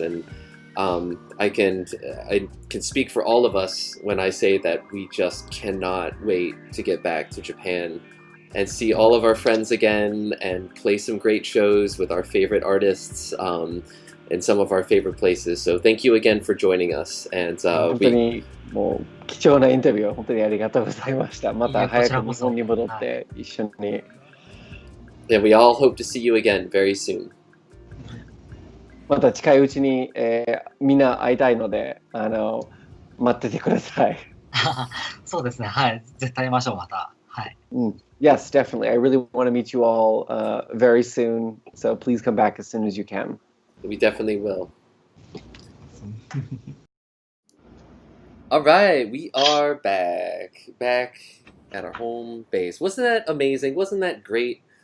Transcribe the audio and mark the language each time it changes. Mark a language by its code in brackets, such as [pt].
[en] And I can speak for all of us when I say that we just cannot wait to get back to Japan and see all of our friends again and play some great shows with our favorite artists in some of our favorite places. So thank you again for joining us. And [ja] 本当にもう貴重なインタビューを本当にありがとうございました。また早く日本に戻って一緒に。 [en] And we all hope to see you again very soon. [ja] また近いうちに、みんな会いたいので待っててください。そうですね。はい。絶対会いましょう、また。はい。 [en] Yes, definitely. I really want to meet you all very soon. So please come back as soon as you can. We definitely will. All right, we are back at our home base. Wasn't that amazing? Wasn't that great?